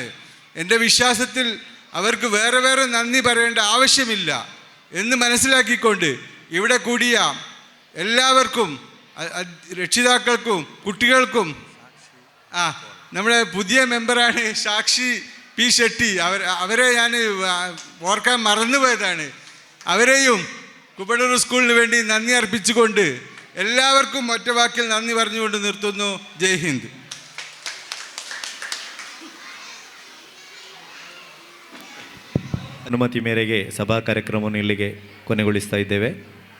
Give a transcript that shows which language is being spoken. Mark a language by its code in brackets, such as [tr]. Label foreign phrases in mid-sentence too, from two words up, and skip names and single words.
[ml] എൻ്റെ വിശ്വാസത്തിൽ അവർക്ക് വേറെ നന്ദി പറയേണ്ട ആവശ്യമില്ല എന്ന് മനസ്സിലാക്കിക്കൊണ്ട് ഇവിടെ കൂടിയ എല്ലാവർക്കും, രക്ഷിതാക്കൾക്കും കുട്ടികൾക്കും, നമ്മുടെ പുതിയ മെമ്പറാണ് സാക്ഷി P. ഷെട്ടി, അവരെ ഞാൻ ഓർക്കാൻ മറന്നുപോയതാണ്. അവരെയും കുബളൂർ സ്കൂളിന് വേണ്ടി നന്ദി അർപ്പിച്ചുകൊണ്ട് എല്ലാവർക്കും ഒറ്റവാക്കിൽ നന്ദി പറഞ്ഞുകൊണ്ട് നിർത്തുന്നു. [hi] जय हिंद. [kn] ಅನುಮತಿ ಮೇರೆಗೆ ಸಭಾ ಕಾರ್ಯಕ್ರಮವನ್ನು ಇಲ್ಲಿಗೆ ಕೊನೆಗೊಳಿಸ್ತಾ ಇದ್ದೇವೆ.